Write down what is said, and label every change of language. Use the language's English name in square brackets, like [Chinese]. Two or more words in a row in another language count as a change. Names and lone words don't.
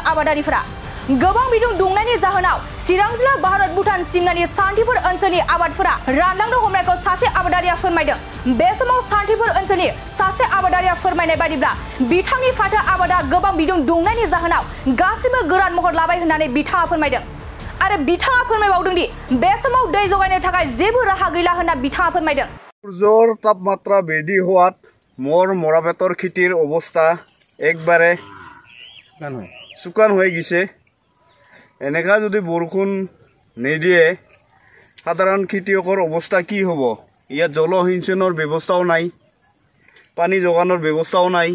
[Bodo] आबादारिफोरा गोबां बिदुं दुंनायनि जाहोनाव चिरां जिल्ला भारत भुटान सिमनानि सान्थिफुर ओनसोलनि आबादफोरा रानलांनो हमनायखौ सासे आबादारिया फोरमायदों। बे समाव सान्थिफुर ओनसोलनि सासे आबादारिया फोरमायनाय बायदिब्ला बिथांनि फाथो आबादा गोबां बिदुं दुंनायनि जाहोनाव गासिबो गोरान महर लाबाय होननानै बिथाङा फोरमायदों। आरो बिथाङा फोरमायबावदों दि बे समाव दै जगायनो थाखाय जेबो राहा गैला होनना बिथाङा फोरमायदों। [Assamese] সূর্যৰ তাপমাত্ৰা বৃদ্ধি হোৱাত মৰাপাটৰ খেতিৰ অৱস্থা একবাৰে শুকান হৈ গৈছে। এনেকা যদি বৰষুণ নিদিয়ে সাধাৰণ খেতিয়কৰ অৱস্থা কি হ'ব? ইয়াত জলসিঞ্চনৰ ব্যৱস্থাও নাই, পানী যোগানৰ ব্যৱস্থাও নাই।